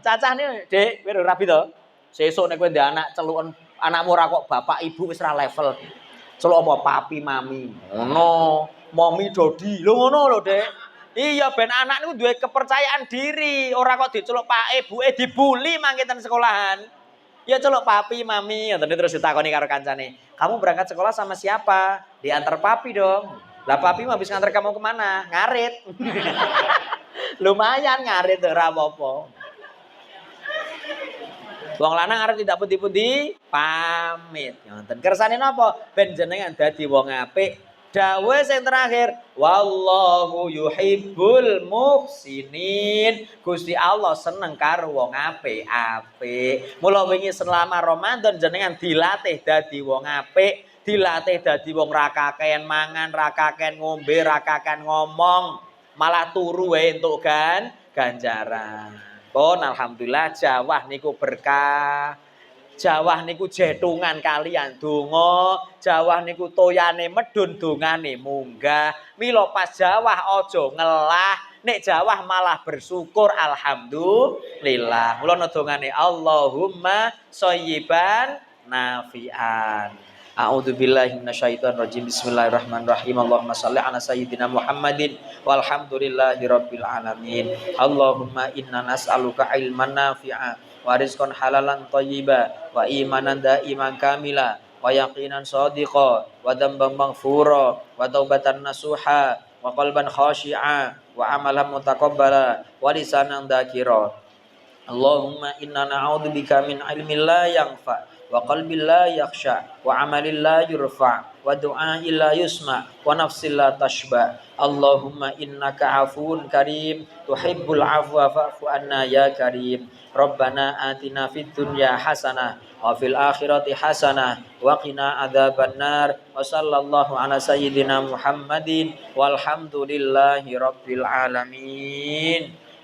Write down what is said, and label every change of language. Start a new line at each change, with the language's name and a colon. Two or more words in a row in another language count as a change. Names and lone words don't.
Javanese: Cacahne, Dik, kowe rabi to? Sesuk nek kowe ndek anak celuken anakmu ora kok bapak ibu wis ra level. Celuk apa papi mami. Ngono. Mami dodi. Lho ngono lho, Dik. Iya ben anak niku duwe
Indonesian: kepercayaan diri,
Javanese: ora kok diceluk pak ibuke dibuli mangke ten sekolahan. Ya celuk papi mami, ngoten terus ditakoni karo kancane.
Indonesian: Kamu berangkat sekolah sama siapa? Diantar papi dong. Lah papi mah habis nganter kamu kemana?
Javanese: Ngarit. Lumayan ngarit ora apa-apa. Wong lanang arep tidak pundi-pundi pamit. Ngoten. Kersane napa? Ben jenengan dadi wong apik. Dawuh sing terakhir,
Arabic: والله يحب المحسنين.
Javanese: Gusti Allah seneng karo wong apik-apik. Mula wingi selama Ramadan jenengan dilatih dadi wong apik, dilatih dadi wong ra kakean mangan, ra kakean ngombe, ra kakean ngomong, malah turu wae entuk ganjaran. Pun alhamdulillah jawah niku berkah. Jawah niku jetungan kalian donga, jawah niku toyane medun dongane munggah. Mila pas jawah aja ngelah, nek jawah malah bersyukur alhamdulillah. Mula dongane
Arabic: اللهم صيبا نافعا. أعوذ بالله من الشيطان الرجيم. بسم الله الرحمن الرحيم. اللهم صل على سيدنا محمد والحمد لله رب العالمين. اللهم إنا نسألك علما نافعا ورزقا حلالا طيبا وإيمانا دائما كاملا ويقينا صادقا وذنبا مغفورا وتوبة نصوحا وقلبا خاشعا وعملا متقبلا ولسانا ذاكرا. اللهم إنا نعوذ بك من علم لا ينفع وقلب لا يخشع وعمل لا يرفع ودعاء لا يسمع ونفس لا تشبع. اللهم إنك عفو كريم تحب العفو فاعف عنا يا كريم. ربنا آتنا في الدنيا حسنة وفي الآخرة حسنة وقنا عذاب النار. وصلى الله على سيدنا محمد والحمد لله رب العالمين.